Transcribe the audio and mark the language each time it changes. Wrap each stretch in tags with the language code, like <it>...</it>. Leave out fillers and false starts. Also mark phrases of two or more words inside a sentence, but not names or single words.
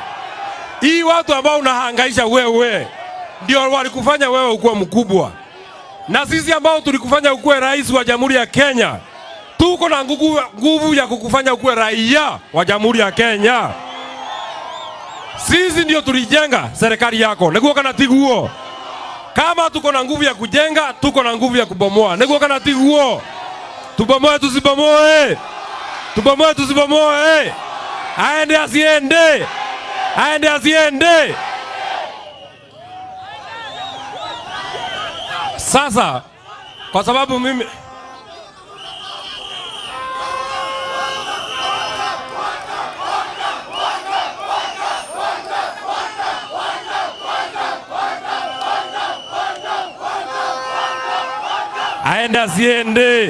<sw>Hii watu ambao unahangaisha wewe, ndio walikufanya wewe ukuwe mkubwa. Na sisi ambao tulikufanya ukuwe rais wa Jamhuri ya Kenya, tuko na nguvu ya kukufanya ukuwe raia wa Jamhuri ya Kenya. Sisi ndio tulijenga serikali yako.</sw> <ki>Neguo kana tiguo.</ki> <sw>Kama tuko na nguvu ya kujenga, tuko na nguvu ya kubomoa.</sw> <ki>Neguo kana tiguo.</ki> <sw>Tubomoe tusibomoe. Tubomoe tusibomoe. Aende asiende. Aende asiende. Sasa kwa sababu mimi aende asiende.</sw>